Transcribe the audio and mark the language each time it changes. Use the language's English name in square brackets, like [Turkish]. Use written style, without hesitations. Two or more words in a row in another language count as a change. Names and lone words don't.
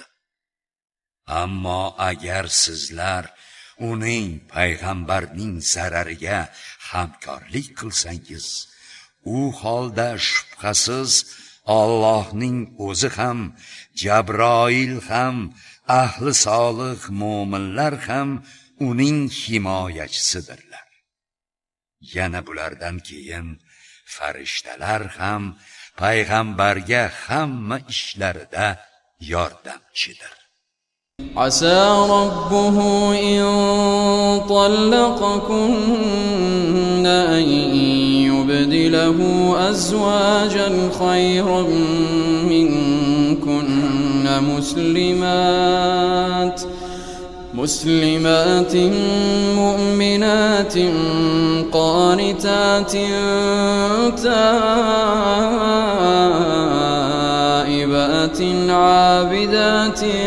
[Uzbek] Ammo agar sizlar uning payg'ambarning zarariga hamkorlik qilsangiz, u holda shubhasiz Allohning o'zi ham, Jabroil ham, ahli solih mo'minlar ham uning himoyachisidirlar. Yana bulardan keyin farishtalar ham payg'ambarga hamma ishlarida yordamchidir. [Arabic] عسى ربه إن طلقكن أن يبدله أزواجا خيرا منكن مسلمات مؤمنات قانتات تائبات عابدات